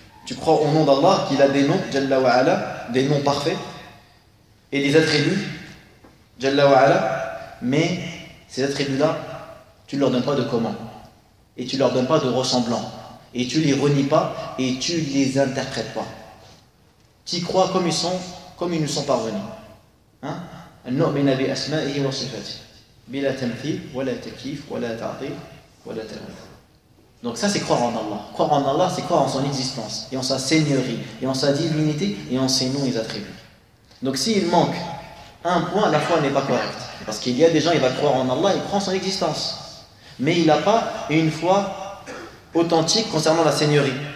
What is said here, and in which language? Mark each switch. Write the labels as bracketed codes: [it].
[fr] Tu crois au nom d'Allah qu'il a des noms, [ar] Jalla wa ala, [fr] des noms parfaits et des attributs, Jalla wa ala, mais ces attributs-là, tu ne leur donnes pas de comment, et tu ne leur donnes pas de ressemblant, et tu ne les renies pas, et tu ne les interprètes pas. Tu y crois comme ils sont, comme ils nous sont parvenus. Hein? [ar] النؤمن بأسمائه وصفاته بلا تمثيل ولا تكييف ولا تعطيل ولا تأويل. [fr] Donc ça c'est croire en Allah. Croire en Allah, c'est croire en son existence, et en sa seigneurie, et en sa divinité, et en ses noms et attributs. Donc s'il manque un point, la foi n'est pas correcte. Parce qu'il y a des gens, il va croire en Allah, il prend son existence. Mais il n'a pas une foi authentique concernant la seigneurie.